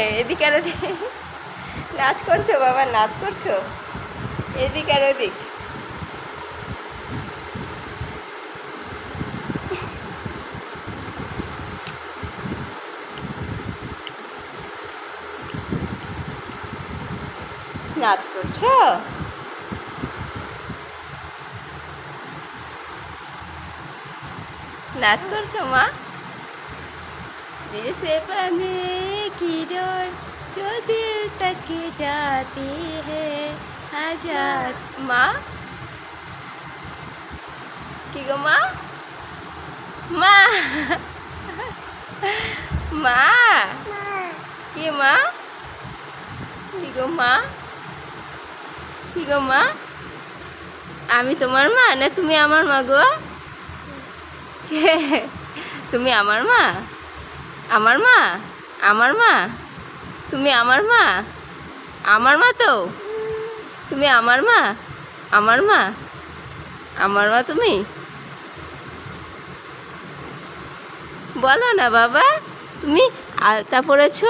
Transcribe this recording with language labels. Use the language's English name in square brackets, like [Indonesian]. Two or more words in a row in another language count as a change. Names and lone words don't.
[Bangla] এদিকে আর ওদিক নাচ করছো বাবা, নাচ করছো এদিক আর ওদিক। নাচ করছো? নাচ করছো মা? [Hindi] दिल से बंधे की डोर जो दिल तक जाती है आजाद। [Bangla] মা কী গো মা? মা মা কী মা? কী গো মা? কী গো মা? আমি তোমার মা না তুমি আমার মা গো? তুমি আমার মা? আমার মা? আমার মা? তুমি আমার মা? আমার মা তো তুমি আমার মা? আমার মা? আমার মা তুমি? বলো না বাবা, তুমি আলতা পরেছো?